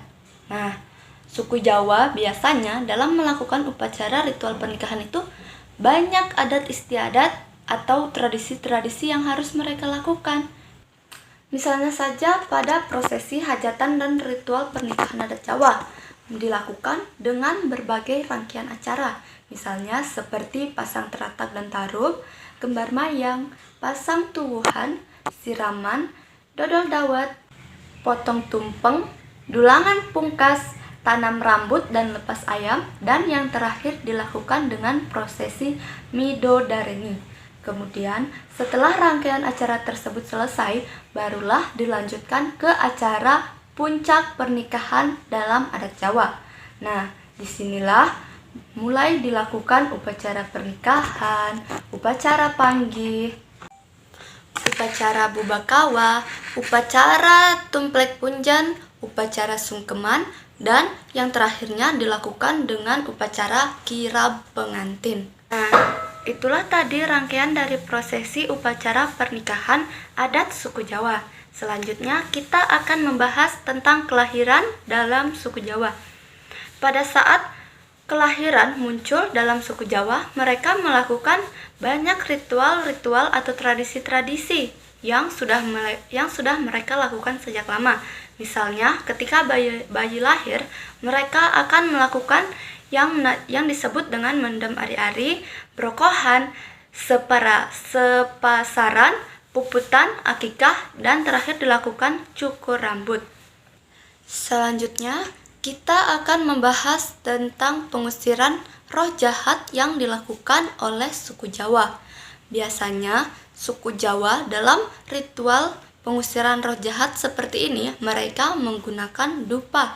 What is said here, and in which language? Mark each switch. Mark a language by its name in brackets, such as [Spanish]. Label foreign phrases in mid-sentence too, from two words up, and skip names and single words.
[Indonesian] Nah, suku Jawa biasanya dalam melakukan upacara ritual pernikahan itu banyak adat istiadat atau tradisi-tradisi yang harus mereka lakukan. Misalnya saja pada prosesi hajatan dan ritual pernikahan adat Jawa dilakukan dengan berbagai rangkaian acara. Misalnya seperti pasang teratak dan taruh, kembar mayang, pasang tuwuhan, siraman, dodol dawet, potong tumpeng, dulangan pungkas, tanam rambut dan lepas ayam, dan yang terakhir dilakukan dengan prosesi Midodareni. Kemudian setelah rangkaian acara tersebut selesai, barulah dilanjutkan ke acara puncak pernikahan dalam adat Jawa. Nah, disinilah mulai dilakukan upacara pernikahan, upacara panggih, upacara bubakawa, upacara tumplek punjan, upacara sungkeman, dan yang terakhirnya dilakukan dengan upacara kirab pengantin. Nah, itulah tadi rangkaian dari prosesi upacara pernikahan adat suku Jawa. Selanjutnya kita akan membahas tentang kelahiran dalam suku Jawa. Pada saat kelahiran muncul dalam suku Jawa, mereka melakukan banyak ritual-ritual atau tradisi-tradisi yang sudah mereka lakukan sejak lama. Misalnya, ketika bayi lahir, mereka akan melakukan yang disebut dengan mendem ari-ari, brokohan, sepasaran, puputan, akikah, dan terakhir dilakukan cukur rambut. Selanjutnya, kita akan membahas tentang pengusiran roh jahat yang dilakukan oleh suku Jawa. Biasanya, suku Jawa dalam ritual pengusiran roh jahat seperti ini, mereka menggunakan dupa.